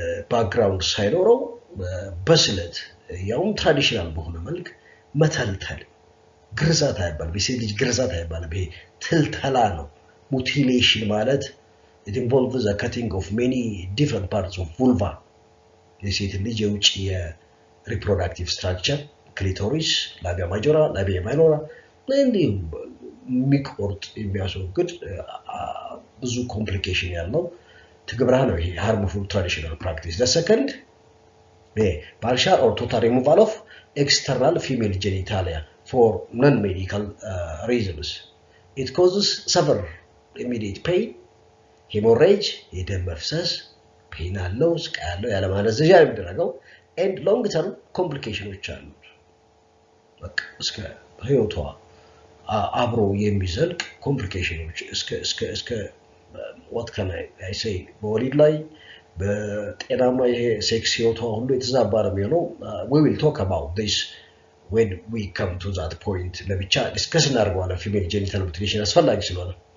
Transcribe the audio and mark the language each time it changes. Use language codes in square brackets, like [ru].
[am] ባክግራውንድ ሳይኖረው በስለት ያውም ትራዲሽናል በሆነ መልክ መተልተል ግርዛት አይባልም የሴት ልጅ ግርዛት አይባልም ይሄ ትልተላ ነው mutilation ማለት [en] it involves the cutting of many different parts of vulva [am] የሴት ልጅ የውጭ የሪፕሮዳክቲቭ ስትራክቸር ክሊቶሪስ ላቢያ ማጆራ ላቢያ ማይኖራ እንዲሁም የሚቆርጥ የሚያስወግድ ብዙ ኮምፕሊኬሽን ያለው ትግብራ ነው ይሄ [en] harmful traditional practice. The second partial or total removal of external female genitalia for non-medical reasons. It causes severe immediate pain, hemorrhage, [am] የደም መፍሰስ pain አለው ስቃይ አለው ያለማለዘዣ የሚደረገው [en] and long term complications [am] አሉት በቃ እስከ ህይወቷ አብሮ የሚዘልቅ ኮምፕሊኬሽኖች እስከ [en] what can I say [am] በወሊድ ላይ በጤናማ ይሄ ሴክስ ህይወቷ ሁሉ የተዛባ ነው የሚሆነው [en] we will talk about this when we come to that point [am] ለብቻ ዲስከስ እናደርገዋለን female genital mutilation አስፈላጊ ስለሆነ